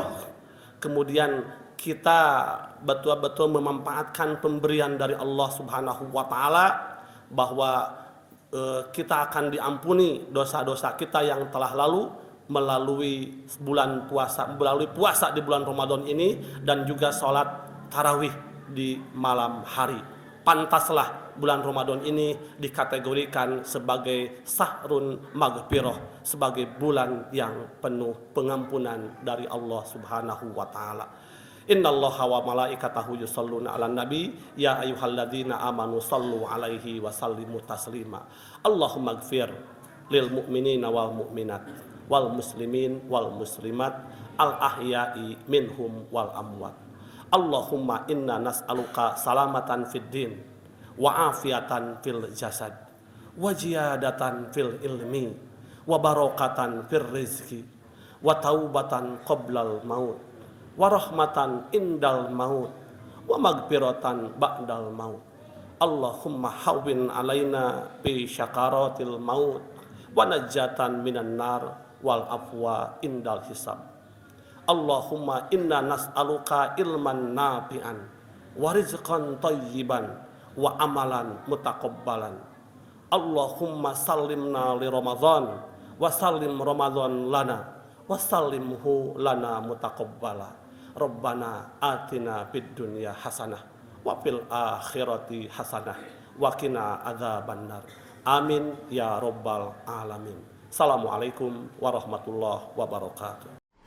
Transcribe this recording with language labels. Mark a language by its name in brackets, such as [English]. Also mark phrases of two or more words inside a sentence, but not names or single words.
[Indonesian] Kemudian kita betul-betul memanfaatkan pemberian dari Allah [Arabic] سبحانه وتعالى, [Indonesian] bahwa kita akan diampuni dosa-dosa kita yang telah lalu melalui puasa di bulan Ramadan ini, dan juga sholat tarawih di malam hari. Pantaslah bulan Ramadan ini dikategorikan sebagai [Arabic] شهر مغفرة, [Indonesian] sebagai bulan yang penuh pengampunan dari Allah [Arabic] سبحانه وتعالى. إن الله وملائكته يصلون على النبي يا أيها الذين آمنوا صلوا عليه وسلموا تسليما. اللهم اغفر للمؤمنين والمؤمنات والمسلمين والمسلمات الأحياء منهم والأموات. اللهم إنا نسألك سلامة في الدين وعافية في الجسد وزيادة في العلم وبركة في الرزق وتوبة قبل الموت ورحمة عند الموت ومغفرة بعد الموت. اللهم هون علينا بسكرات الموت ونجاة من النار والعفو عند الحساب. اللهم إنا نسألك علما نافعا ورزقا طيبا وعملا متقبلا. اللهم سلمنا لرمضان وسلم رمضان لنا وسلمه لنا متقبلا. ربنا آتنا في الدنيا حسنة وفي الآخرة حسنة وقنا عذاب النار. آمين يا رب العالمين. السلام عليكم ورحمة الله وبركاته.